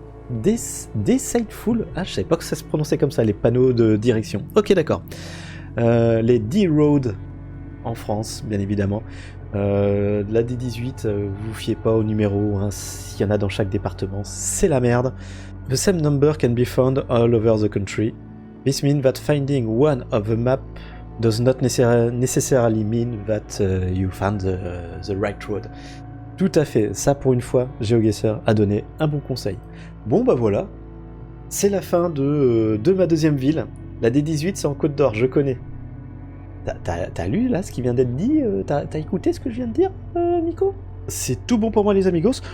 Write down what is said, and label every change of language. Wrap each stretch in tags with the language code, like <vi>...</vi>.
<fr>Deceptful. Ah, je savais pas que ça se prononçait comme ça, les panneaux de direction. Ok, d'accord. Les D-Road en France, bien évidemment. La D18, vous fiez pas au numéro, hein, s'il y en a dans chaque département, c'est la merde.</fr> <en>The same number can be found all over the country. This means that finding one of the map does not necessarily mean that you found the right road.</en> <fr>Tout à fait, ça pour une fois, GeoGuessr a donné un bon conseil. Bon bah voilà, c'est la fin de ma deuxième ville. La D18 c'est en Côte d'Or, je connais. T'as lu là ce qui vient d'être dit? T'as écouté ce que je viens de dire, Nico? C'est tout bon pour moi les amigos.</fr>